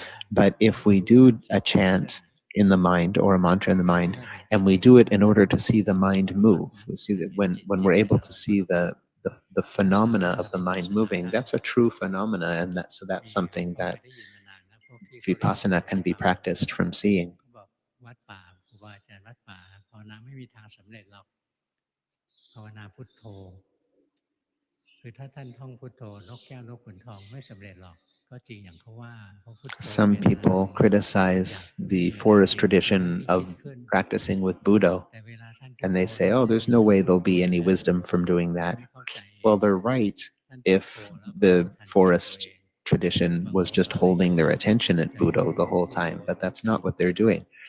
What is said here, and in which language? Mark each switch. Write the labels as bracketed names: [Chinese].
[English] But if we do a chant in the mind or a mantra in the mind, and we do it in order to see the mind move, we see that when we're able to see the phenomena of the mind moving, that's a true phenomena, and that's something that vipassana can be practiced from seeing. [Thai] วัดป่าครูบาอาจารย์วัดป่าภาวนาไม่มีทางสำเร็จหรอกภาวนาพุทโธคือถ้าท่านท่องพุทโธนกแก้วนกขุนทองไม่สำเร็จหรอกก็จริงอย่างเขาว่าเพราะพุทโธ [English] Some people criticize the forest tradition of practicing with Budo, and they say, oh, there's no way there'll be any wisdom from doing that. Well, they're right if the forest tradition was just holding their attention at Budo the whole time, but that's not what they're doing.